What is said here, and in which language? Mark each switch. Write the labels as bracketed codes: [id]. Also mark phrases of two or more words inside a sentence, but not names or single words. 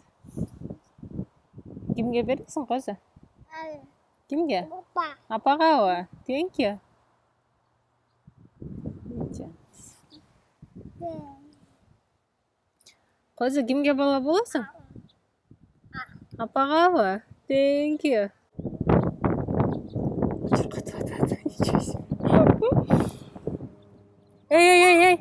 [ky] Кимге бересиң козу? Кимге? Апагабы? [en] Thank you. [ky] Козу кимге бала болосуң? Апагабы? [en] Thank you. [ky] Эй.